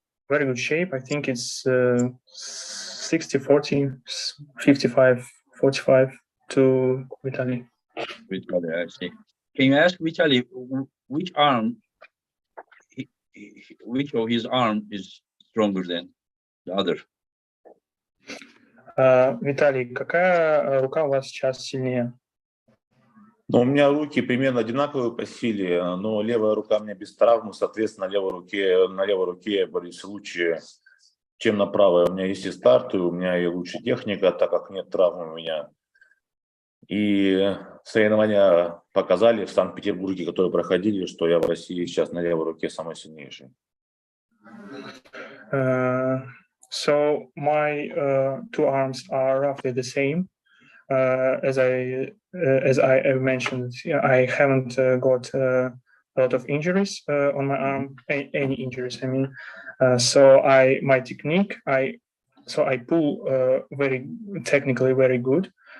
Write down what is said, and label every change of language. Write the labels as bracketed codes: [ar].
[en] Very good shape. I think it's 60-40, 55-45 to Vitali. Vitali, I see. Can you ask Vitali which arm, which of his arm is stronger than the other? [ru] Виталий, какая рука у вас сейчас сильнее? Ну, у меня руки примерно одинаковые по силе, но левая рука у меня без травмы, соответственно, на левой руке я борюсь лучше, чем на правой. У меня есть и старт, и у меня и лучше техника, так как нет травмы у меня. И соревнования показали в Санкт-Петербурге, которые проходили, что я в России сейчас на левой руке самый сильнейший. [en] So my two arms are roughly the same. As I mentioned, I haven't got a lot of injuries on my arm, any injuries. I mean, so my technique, I pull very technically very good.